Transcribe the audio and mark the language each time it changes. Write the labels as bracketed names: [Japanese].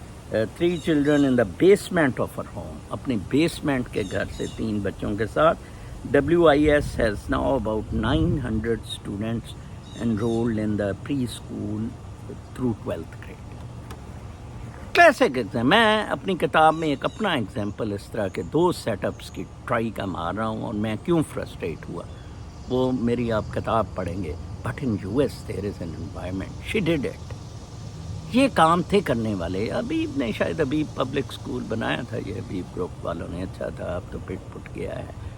[English] 3 children in the basement of her home. [Urdu] اپنی basement کے گھر سے 3 بچوں کے ساتھ. [English] WIS has now about 900 students enrolled in the preschool through 12th grade. Classic exam. [Urdu] میں اپنی کتاب میں ایک اپنا ایگزامپل اس طرح کے 2 سیٹ اپس کی ٹرائی کا مار رہا ہوں، اور میں کیوں فرسٹریٹ ہوا وہ میری آپ کتاب پڑھیں گے. [English] But in US there is an environment. She did it. [Urdu] یہ کام تھے کرنے والے. ابیب نے شاید ابیب پبلک اسکول بنایا تھا, یہ ابیب گروپ والوں نے, اچھا تھا, اب تو پٹ پٹ گیا ہے.